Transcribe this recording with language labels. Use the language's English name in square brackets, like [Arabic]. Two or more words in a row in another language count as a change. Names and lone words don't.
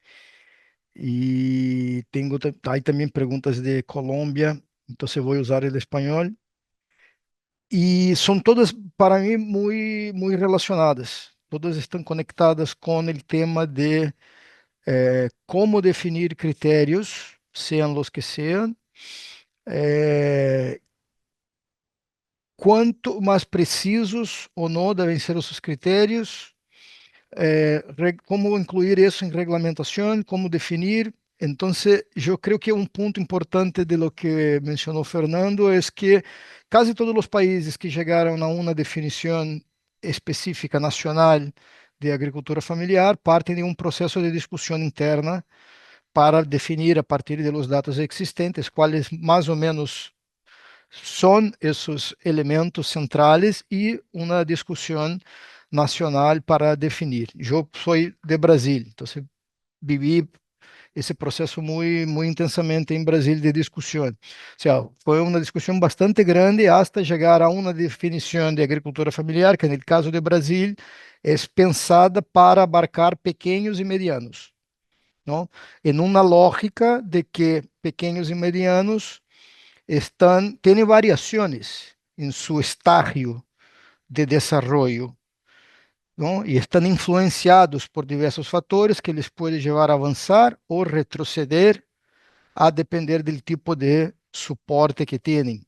[Spanish] Y hay también preguntas de Colombia, entonces voy a usar el español. Y son todas para mí muy relacionadas. Todas están conectadas con el tema de cómo definir criterios, sean los que sean, [Portuguese] quanto mais precisos ou não devem ser os seus critérios, como incluir isso em regulamentação, como definir. Então, eu creio que um ponto importante de [Spanish] lo que [Portuguese] mencionou Fernando é que quase todos os países que chegaram a uma definição específica nacional de agricultura familiar partem de um processo de discussão interna para definir a partir de los dados existentes quais mais ou menos [Spanish] son esos elementos centrales y una discusión nacional para definir. Yo soy de Brasil, entonces viví [Portuguese] esse processo muito intensamente em Brasil de discussão. Ou seja, foi uma discussão bastante grande até chegar a uma definição de agricultura familiar, que no caso de Brasil é pensada para abarcar pequenos e medianos, não? Em uma lógica de que pequenos e medianos [Spanish] tienen variaciones en su estadio de desarrollo, ¿no? Y están influenciados por diversos factores que les pueden llevar a avanzar o retroceder a depender del tipo de soporte que tienen.